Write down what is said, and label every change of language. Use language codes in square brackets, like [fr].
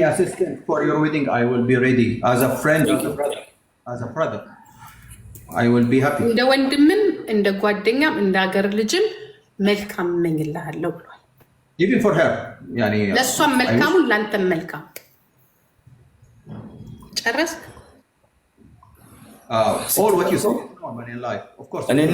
[en] Assistant for your wedding, I will be ready as a friend, as a brother. I will be happy. [am] እንደ ወንድምም እንደ ጓደኛም እንደ ሀገር ልጅም መልካም እመኝልሃለሁ ብሏል። [en] Even for her, يعني [am] ለእሷም መልካሙን ለአንተም መልካም። ጨረስክ? [en] all what you said in life, of course.